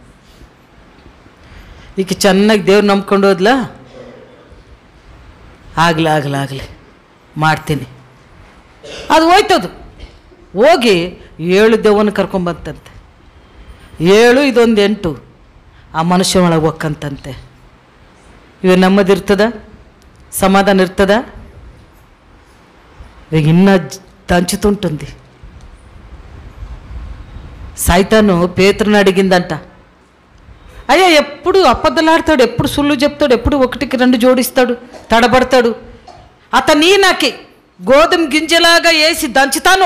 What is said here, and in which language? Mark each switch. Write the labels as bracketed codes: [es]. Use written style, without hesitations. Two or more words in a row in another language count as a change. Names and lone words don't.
[kn] ಈಗ ಚೆನ್ನಾಗಿ ದೇವ್ರು ನಂಬ್ಕೊಂಡು ಹೋದ್ಲ, ಆಗಲಿ ಮಾಡ್ತೀನಿ, ಅದು ಹೋಯ್ತದು. ಹೋಗಿ 7 ದೆವ್ವನ ಕರ್ಕೊಂಬಂತಂತೆ. 7 ಇದೊಂದು 8 ಆ ಮನುಷ್ಯ ಒಳಗೆ ಹೋಕ್ಕಂತಂತೆ. ಇವಾಗ ನೆಮ್ಮದಿರ್ತದ, ಸಮಾಧಾನ ಇರ್ತದ? ಇವಾಗ ಇನ್ನೂ దంచుతుంటుంది. [te] సైతాను పేతురుని అడిగిందంట, అయ్యా ఎప్పుడు అబద్ధాలాడతాడు, ఎప్పుడు సుళ్ళు చెప్తాడు, ఎప్పుడు 1కి 2 జోడిస్తాడు, తడబడతాడు. అతన్ని నాకి గోధుమ గింజలాగా వేసి దంచుతాను.